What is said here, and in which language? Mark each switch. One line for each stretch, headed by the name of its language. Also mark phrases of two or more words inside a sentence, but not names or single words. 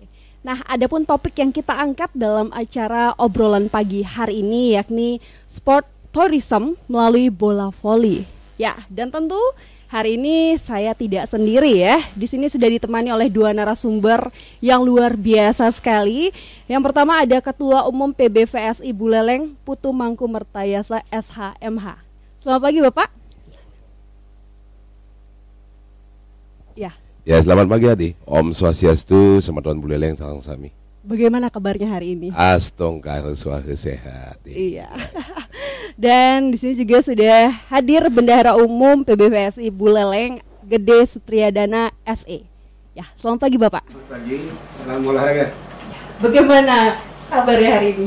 Indonesian: Nah, adapun topik yang kita angkat dalam acara obrolan pagi hari ini yakni
English: sport tourism
Indonesian: melalui bola voli. Ya, dan tentu hari ini saya tidak sendiri ya. Di sini sudah ditemani oleh dua narasumber yang luar biasa sekali. Yang pertama ada Ketua Umum PBVSI Buleleng, Putu Mangku Mertayasa SHMH. Selamat pagi Bapak. Ya, selamat pagi Adi. Om Swastiastu, Sematuan Buleleng, Salam Sami. Bagaimana kabarnya hari ini? Astongkar suara sehat. Iya. Dan di sini juga sudah hadir Bendahara Umum PBVSI Buleleng, Gede Sutriyadana SE. Ya, selamat pagi Bapak. Selamat pagi, salam olahraga. Bagaimana kabarnya hari ini?